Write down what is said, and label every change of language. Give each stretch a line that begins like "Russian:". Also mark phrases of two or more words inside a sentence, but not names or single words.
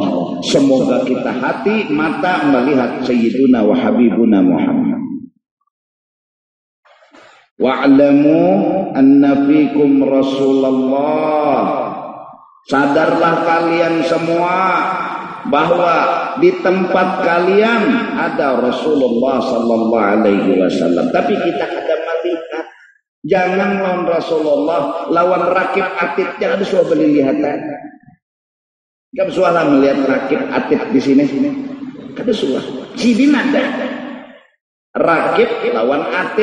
Indonesian: Semoga kita hati, mata melihat
Arabic: Sayyiduna wa Habibuna
Indonesian: Muhammad.
Arabic: Wa'lamu anna fikum Rasulullah.
Indonesian: Sadarlah kalian semua bahwa di tempat kalian ada Rasulullah
Arabic: sallallahu alaihi wasallam.
Banjar: Tapi kita kada melihat. Jangan lawan Rasulullah, lawan rakib atid, jangan suah beli lihatan. Kamu suah melihat rakib atid di sini. Kada suah. Sidin ada. Rakib lawan atid.